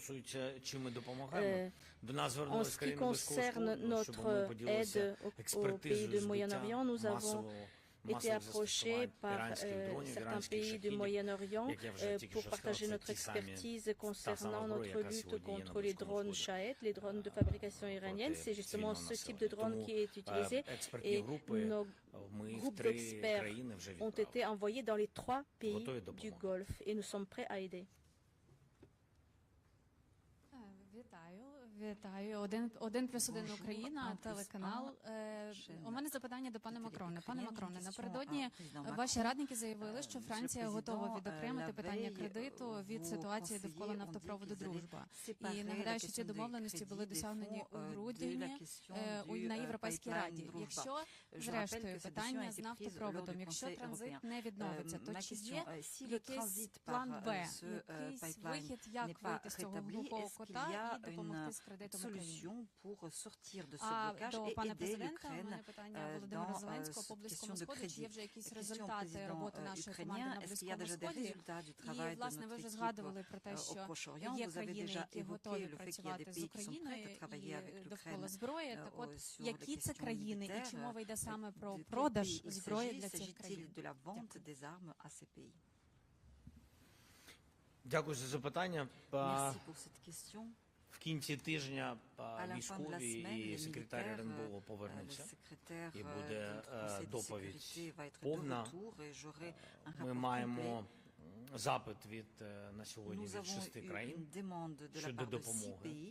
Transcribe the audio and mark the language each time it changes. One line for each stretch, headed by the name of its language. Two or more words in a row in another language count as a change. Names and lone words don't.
French: En ce qui concerne notre aide aux pays du Moyen-Orient, nous avons été approchés par certains pays du Moyen-Orient pour partager notre expertise concernant notre lutte contre les drones Shahed, les drones de fabrication iranienne. C'est justement ce type de drone qui est utilisé et nos groupes d'experts ont été envoyés dans les 3 pays du Golfe et nous sommes prêts à aider.
Ukrainian: Вітаю. 1+1 Україна, телеканал. У мене запитання до пана Макрона. Пане Макроне, напередодні ваші радники заявили, що Франція готова відокремити питання кредиту від ситуації довкола нафтопроводу «Дружба». І нагадаю, що ці домовленості були досягнені у грудні на Європейській Раді. Якщо, зрештою, питання з нафтопроводом, якщо транзит не відновиться, то чи є якийсь план Б, якийсь вихід, як вийти з цього глухого кота і допомогти з
French: solution pour sortir de ce blocage et aider l'Ukraine dans cette question de crédit. Question au président ukrainien, est-ce qu'il y a déjà des résultats du travail de notre équipe au Proche-Orient? Vous avez déjà évoqué le fait qu'il y a des pays qui sont prêts à travailler avec l'Ukraine sur les questions militaires. De quel pays s'agit-il de la vente des armes à ces pays? Merci pour cette question.
Ukrainian: В кінці тижня військові і секретар РНБО повернуться, і буде доповідь повна. Ми маємо запит на сьогодні від 6 країн щодо допомоги.